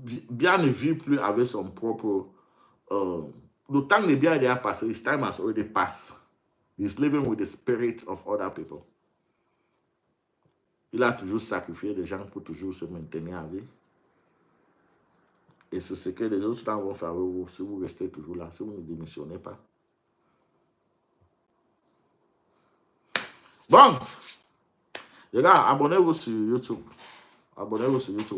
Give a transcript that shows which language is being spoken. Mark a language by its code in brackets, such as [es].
[fr] Bia ne vit plus avec son propre... le temps de Bia est déjà passé. [en] His time has already passed. He's living with the spirit of other people. [fr] Il a toujours sacrifié des gens pour toujours se maintenir à vie. Et c'est ce que les autres vont faire avec vous si vous restez toujours là, si vous ne démissionnez pas. Bon, les gars, abonnez-vous sur YouTube. Abonnez-vous sur YouTube.